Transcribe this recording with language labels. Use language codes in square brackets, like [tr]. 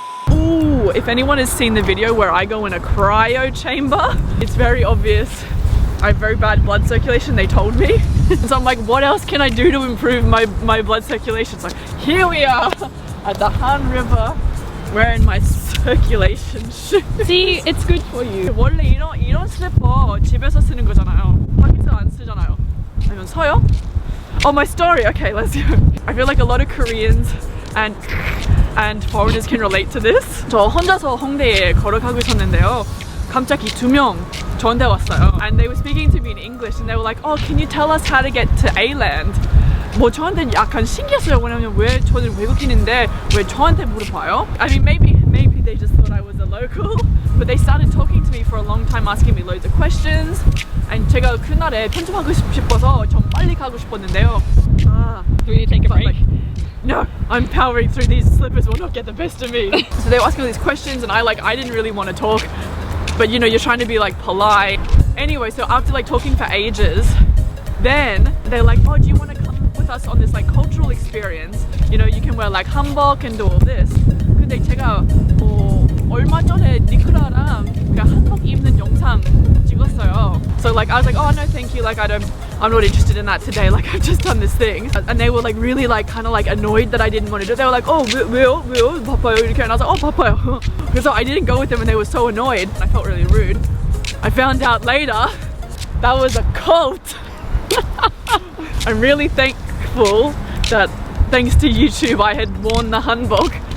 [en] Ooh, if anyone has seen the video where I go in a cryo chamber, it's very obvious. I have very bad blood circulation, they told me. So I'm like, what else can I do to improve my blood circulation? So here we are at the Han River wearing my circulation shoes. See, it's good for you. [ko] 원래 이런 슬리퍼 집에서 쓰는 거잖아요. 밖에서 안 쓰잖아요. 아니면 서요? [en] Oh, my story. Okay, let's go. I feel like a lot of Koreans and foreigners can relate to this. [ko] 저 혼자서 홍대에 걸어가고 있었는데요. 갑자기 2명 저한테 왔어요. [en] And they were speaking to me in English and they were like, oh, can you tell us how to get to A-land? [ko] 뭐 저한테 약간 신기했어요. 왜냐면 왜 저는 외국인인데 왜 저한테 물어봐요? [en] I mean, maybe they just thought I was a local, but they started talking to me for a long time, asking me loads of questions. [ko] And 제가 그날에 편집하고 싶어서 좀 빨리 가고 싶었는데요. [en] Do we need to take a break? No, I'm powering through. These slippers will not get the best of me. So they were asking all these questions and I didn't really want to talk, but you know, you're trying to be like polite. Anyway, so after like talking for ages, then they're like, oh, do you want to come with us on this like cultural experience? You know, you can wear like hanbok and do all this. [ko] 근데 제가 얼마 전에 니콜라랑 한복 입는 영상 찍었어요. [en] So like I was like, oh no, thank you. Like I'm not interested in that today. Like I've just done this thing. And they were like really like kind of like annoyed that I didn't want to do it. They were like, oh, [ko] 왜요? 바빠요? 이렇게. [en] And I was like, oh, [ko] 바빠요. [en] So I didn't go with them and they were so annoyed. I felt really rude. I found out later that was a cult. I'm really thankful that thanks to YouTube I had worn the hanbok.